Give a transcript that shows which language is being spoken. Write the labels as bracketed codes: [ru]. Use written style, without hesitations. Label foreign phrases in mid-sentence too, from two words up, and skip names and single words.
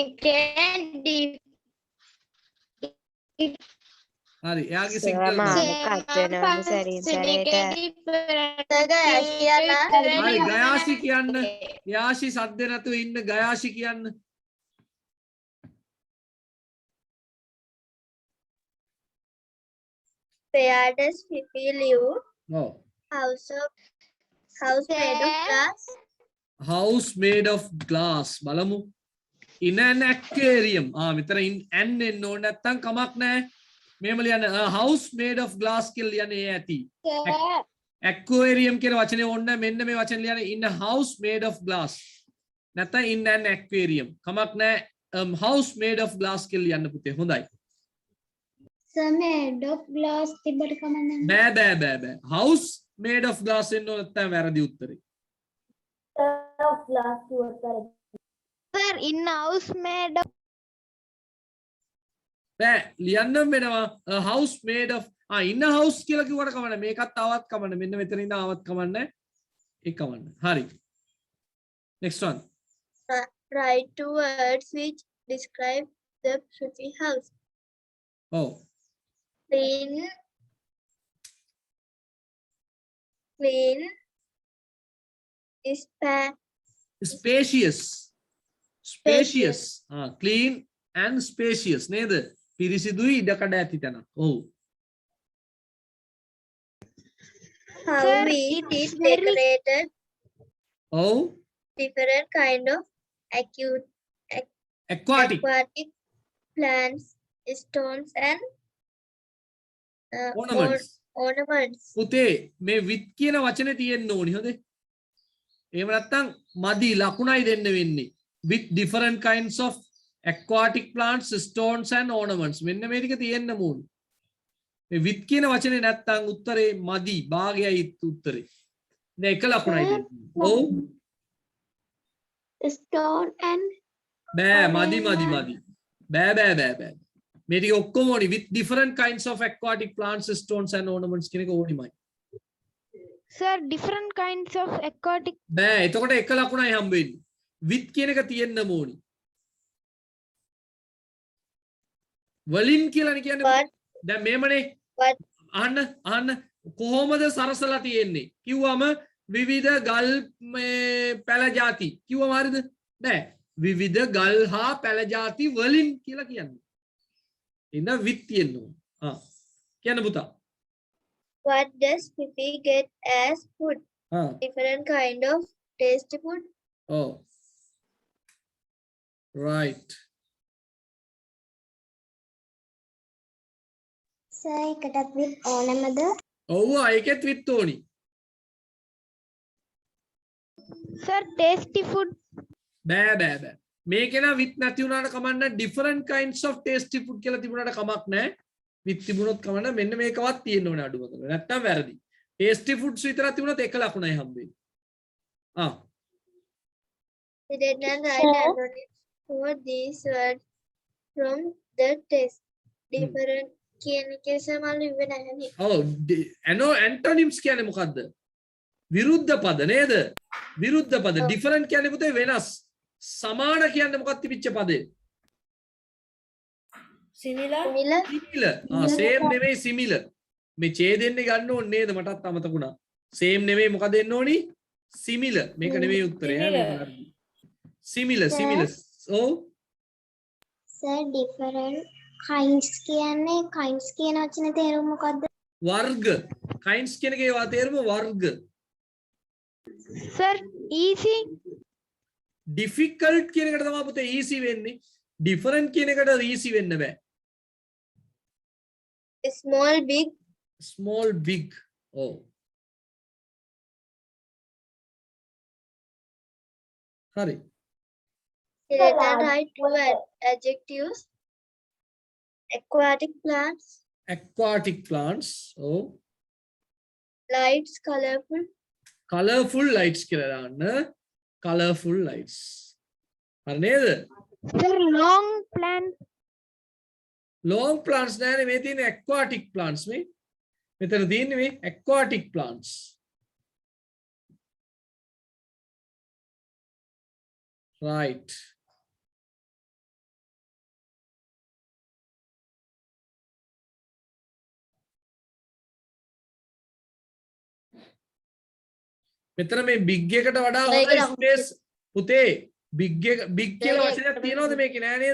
[si] හරි එයාගේ සිග්නල් හරි ගයාෂි කියන්න. යාෂි සද්ද නැතුව ඉන්න ගයාෂි කියන්න. [en] Where does Fifi live? [si] ඔව්. [en] House made of glass. house made of glass බලමු. in an aquarium. [si] මෙතන [en] in an [si] එන්න ඕනේ නැත්තම් කමක් නැහැ. මෙහෙම ලියන්න [en] a house made of glass [si] කියලා ලියන්න ඒ ඇති. aquarium කියන වචනේ ඕනේ නැහැ. මෙන්න මේ වචනේ ලියන්න [en] in a house made of glass. නැත්තම් in an aquarium. [si] කමක් නැහැ. [en] house made of glass [si] කියලා ලියන්න පුතේ. හොඳයි. [en] Sir, made of glass [si] තිබ්බට කමන්නේ බෑ. [en] house made of glass [si] එන්න ඕනේ නැත්තම් වැරදි උත්තරේ. [en] of glass කිව්වොත් Sir, in house made of [si] බෑ ලියන්නම් වෙනවා [en] a house made of in a house [si] කියලා කිව්වට කමන්නේ මේකත් ආවත් කමන්නේ මෙන්න මෙතන ඉඳන් ආවත් කමන්නේ ඒක කමන්නේ හරි [en] next one write two words which describe the Fifi house. oh Clean spacious clean and spacious [si] නේද පිරිසිදුයි ඉඩකඩ ඇති තැන ඔව් [en] how Sir, it is it's very- decorated. [si] ඔව් [en] Different kind of aquatic aquatic plants, stones and ornaments ornaments. [si] පුතේ මේ with කියන වචනේ තියෙන්න ඕනි හොඳේ එහෙම නැත්නම් මදි ලකුණයි දෙන්න වෙන්නේ [en] with different kinds of aquatic plants stones and ornaments [si] මෙන්න මේ ටික තියෙන්න ඕනි මේ with කියන වචනේ නැත්නම් උත්තරේ මදි භාගයයි උත්තරේ දැන් එක ලකුණයි දෙන්නේ ඔව් [en] Stone and [si] බෑ මදි බෑ මේ ටික ඔක්කොම ඕනි [en] with different kinds of aquatic plants stones and ornaments [si] කියන එක ඕනිමයි [en] sir, different kinds of aquatic. [si] බෑ එතකොට එක ලකුණයි හම්බ වෙන්නේ with කියන එක තියෙන්න ඕනි වලින් කියලා කියන්නේ [en] What? [si] දැන් මේමනේ [en] What? [si] අහන්න කොහොමද සරසලා තියෙන්නේ කිව්වම විවිධ ගල් මේ පැල ಜಾති කිව්වම හරිද නෑ විවිධ ගල් හා පැල ಜಾති වලින් කියලා කියන්නේ ඉන්න with තියෙන්න ඕන කියන්න පුතා [en] what does Fifi get as food? Different kind of tasty food. oh right [si] Sir, එකටත් with ඕනමද? ඔව් ඒකෙත් with ඕනි [en] Sir, tasty food. [si] බෑ මේක නා with නැති වුණාට කමන්න [en] different kinds of tasty food [si] කියලා තිබුණාට කමක් නැහැ with තිබුණොත් කමන්න මෙන්න මේකවත් තියෙන්න ඕනේ අඩුව කරලා නැත්තම් වැරදි [en] tasty foods [si] විතරක් තිබුණොත් එක ලකුණයි හම්බෙන්නේ [en] He did not write antonyms for these words from the text. [si] Different කියන එකේ සමාන ඉවෙ නැහැ. ඔව් antonyms කියන්නේ මොකද්ද විරුද්ධ පද නේද විරුද්ධ පද different කියන්නේ පුතේ වෙනස් සමාන කියන්නේ මොකක්ද තිබිච්ච පදේ [en] similar [si] same නෙමෙයි similar මේ ඡේදෙන්නේ ගන්න ඕනේ නේද මටත් අමතකුණා same නෙමෙයි මොකද එන්න ඕනි similar මේක නෙමෙයි උත්තරය similar oh Sir, [en] different kinds [si] කියන්නේ kinds කියන වචනේ තේරුම මොකද්ද? වර්ග kinds කියන එකේ තේරුම වර්ග [en] Sir, easy. [si] difficult කියන එකට තමයි පුතේ easy වෙන්නේ different කියන එකට easy වෙන්න බෑ [en] Small, big. [si] oh හරි [en] He did not write two adjectives. Aquatic plants, oh lights, colorful lights [si] කියලා දාන්න [en] colorful lights [si] හරි නේද [en] Sir, long plant. long plants [si] නෑනේ මේ තියෙන [en] aquatic plants [si] මේ මෙතන තියෙන්නේ මේ [en] aquatic plants right [si] මෙතන මේ big එකට වඩා හොඳ ස්පේස් පුතේ big කියලා වචනයක් තියෙනවද මේකේ නෑ නේද